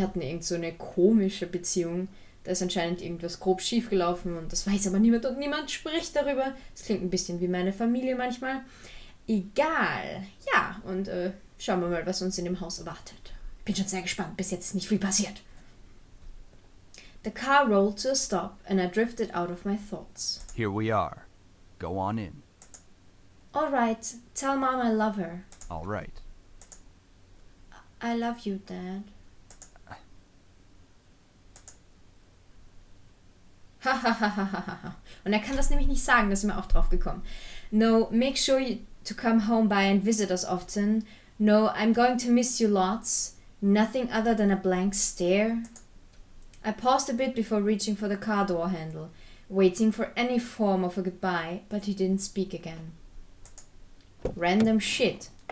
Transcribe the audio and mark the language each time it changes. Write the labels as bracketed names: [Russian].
[German] Die hatten irgend so eine komische Beziehung. Da ist anscheinend irgendwas grob schief gelaufen und das weiß aber niemand und niemand spricht darüber. Das klingt ein bisschen wie meine Familie manchmal. Egal. Ja, und schauen wir mal, was uns in dem Haus erwartet. Bin schon sehr gespannt. Bis jetzt ist nicht viel passiert. [English] The car rolled to a stop and I drifted out of my thoughts. Here we are. Go on in. All right, tell Mom I love her. All right. I love you, Dad. Hahaha. [German] Und er kann das nämlich nicht sagen, da sind wir auch drauf gekommen. [English] No, make sure to come home by and visit us often. No, I'm going to miss you lots. Nothing other than a blank stare. I paused a bit before reaching for the car door handle, waiting for any form of a goodbye, but he didn't speak again. Random shit.